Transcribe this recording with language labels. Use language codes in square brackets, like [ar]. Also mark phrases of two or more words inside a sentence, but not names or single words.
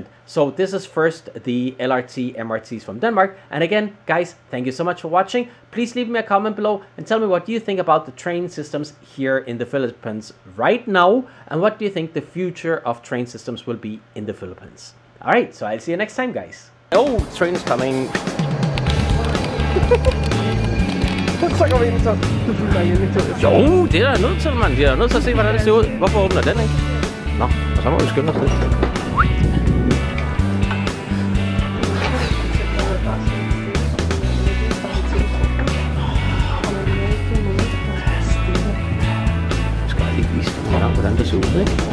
[en] So this is first the LRT, MRTs from Denmark. And again, guys, thank you so much for watching. Please leave me a comment below and tell me what you think about the train systems here in the Philippines right now, and what do you think the future of train systems will be in the Philippines. All right, so I'll see you next time, guys. Oh, the train is coming. [da] Jo, det er nødt til, mand. Vi er nødt til at se, hvordan det ser ud. Hvorfor åbner den ikke? Nå, og så må vi skynde os lidt. Hvordan det ser ud, ikke?